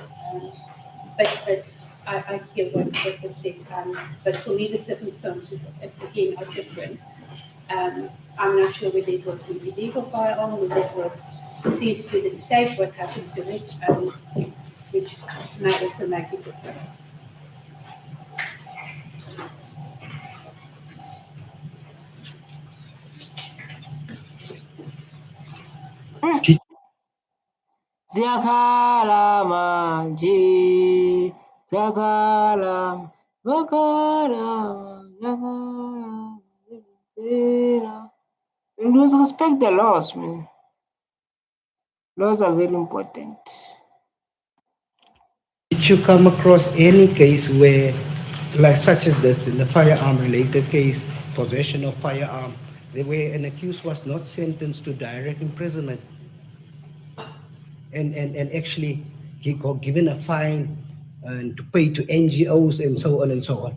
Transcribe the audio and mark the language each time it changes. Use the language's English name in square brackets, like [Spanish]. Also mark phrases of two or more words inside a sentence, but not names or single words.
[English] But I hear what was said. But for me, the circumstances, again, are different. I'm not sure whether it was an illegal firearm, whether it was seized to the state, what happened to it, which may also make it different. Zakala manje, zakala, zakala, zakala. You must respect the laws, man. Laws are very important. Did you come across any case where, like such as this, in the firearm-related case, possession of firearm, where an accused was not sentenced to direct imprisonment, and actually he got given a fine and to pay to NGOs and so on and so on?